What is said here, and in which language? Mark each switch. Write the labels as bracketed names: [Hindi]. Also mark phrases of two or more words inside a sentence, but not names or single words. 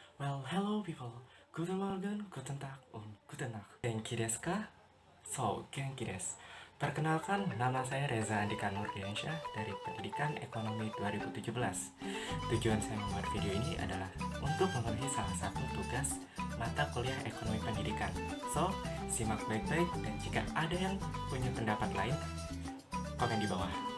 [English] Well, hello people. [German] Guten Morgen, guten Tag, und guten Nacht. [Japanese] 元気ですか？そう、元気です. [Indonesian] Perkenalkan, nama saya Reza Andika Nurdiansyah dari Pendidikan Ekonomi 2017. Tujuan saya membuat video ini adalah untuk memenuhi salah satu tugas mata kuliah ekonomi pendidikan. So, simak baik-baik dan jika ada yang punya pendapat lain, komen di bawah.